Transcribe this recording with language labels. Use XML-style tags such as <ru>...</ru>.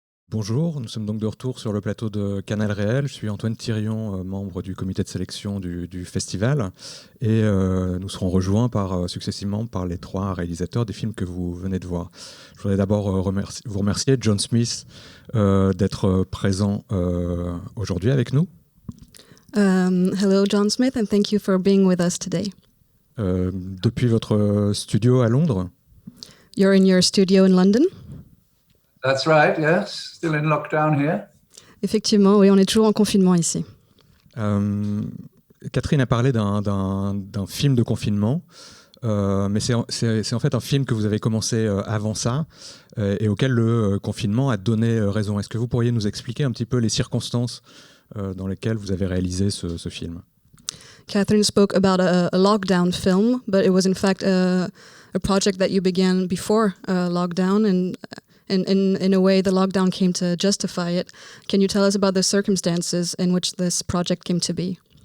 <fr>Bonjour, nous sommes donc de retour sur le plateau de Canal Réel. Je suis Antoine Thirion, membre du comité de sélection du festival. Et nous serons rejoints successivement par les trois réalisateurs des films que vous venez de voir. Je voudrais d'abord vous remercier, John Smith, d'être présent aujourd'hui avec nous.</fr> <en>Hello, John Smith, and thank you for being with us today.</en> <fr>Depuis votre studio à Londres.</fr> <en>You're in your studio in London? That's right, yes. Still in lockdown here.</en> <fr>Effectivement, oui, on est toujours en confinement ici. Catherine a parlé d'un film de confinement, mais c'est en fait un film que vous avez commencé avant ça et auquel le confinement a donné raison. Est-ce que vous pourriez nous expliquer un petit peu les circonstances dans lesquelles vous avez réalisé ce film?</fr> <en>Catherine spoke about a lockdown film, but it was in fact a project that you began before lockdown, and in a way the lockdown came to justify it. Can you tell us about the circumstances in which this project came to be?</en>